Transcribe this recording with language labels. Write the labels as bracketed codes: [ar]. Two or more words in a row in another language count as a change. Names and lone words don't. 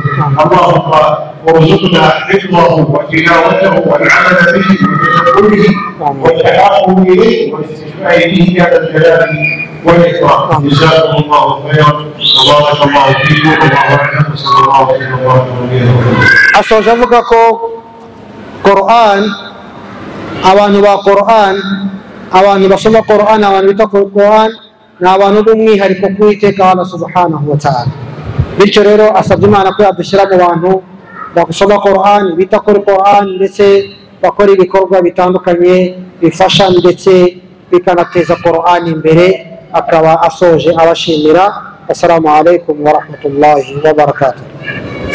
[ar] اللهم ارزقنا حفظه وتلاوته والعمل به وتدبره والتحاكم إليه والاستشفاء به يا ذا الجلال والإكرام. جزاكم الله خيرا وبارك الله فيكم والله أعلم وصلى الله وسلم وبارك على نبينا محمد. [rw] Asoja avuga ko Qur'an abantu ba Qur'an, abantu basoma Qur'an, abantu bita Qur'an ni abantu b'umwihariko k'Uwiteka Allah [ar] سبحانه وتعالى. [rw] Bityo rero asabye Imana ko yadushyira mu bantu basoma Qur'an, bita kuri Qur'an, ndetse bakora ibikorwa bitandukanye bifasha ndetse bikanateza Qur'an imbere. Akaba asoje abashimira. [ar] السلام عليكم ورحمة الله وبركاته.